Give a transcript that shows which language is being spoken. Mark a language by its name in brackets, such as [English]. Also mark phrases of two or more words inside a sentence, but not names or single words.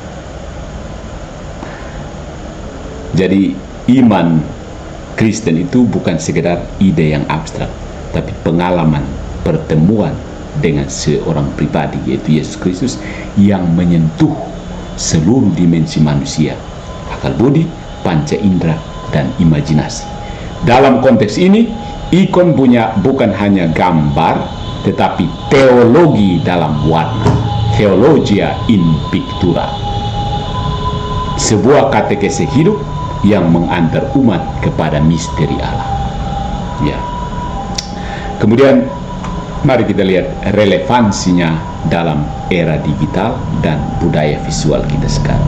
[Indonesian] Jadi iman Kristen itu bukan sekedar ide yang abstrak, tapi pengalaman pertemuan dengan seorang pribadi, yaitu Yesus Kristus, yang menyentuh seluruh dimensi manusia, akal budi, panca indera, dan imajinasi. Dalam konteks ini, ikon bukan hanya gambar, tetapi teologi dalam warna, [Latin] theologia in pictura, [Indonesian] sebuah katekese hidup yang mengantar umat kepada misteri Allah. Ya. Kemudian mari kita lihat relevansinya dalam era digital dan budaya visual kita sekarang.